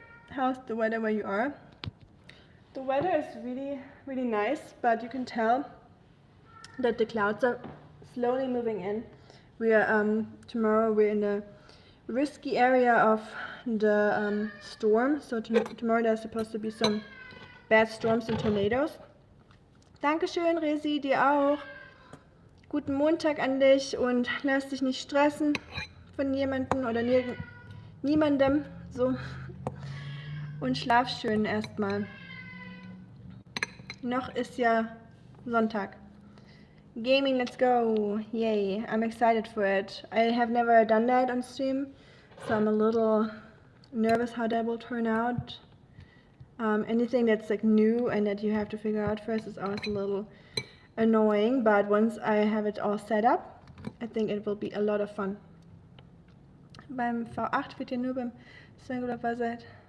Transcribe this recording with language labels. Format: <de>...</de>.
<en>How's the weather where you are? The weather is really, really nice, but you can tell that the clouds are slowly moving in. We are tomorrow we're in a risky area of the storm, so tomorrow there's supposed to be some bad storms and tornadoes.</en> <de>Dankeschön, Resi, dir auch. Guten Montag an dich und lass dich nicht stressen von jemandem oder niemandem. So. Und schlaf schön erstmal. Noch ist ja Sonntag. Gaming,</de> <en>let's go. Yay, I'm excited for it. I have never done that on stream, so I'm a little nervous how that will turn out. Anything that's like new and that you have to figure out first is always a little annoying, but once I have it all set up, I think it will be a lot of fun.</en> <de>Beim V8 wird ihr nur beim Single dabei seid.</de>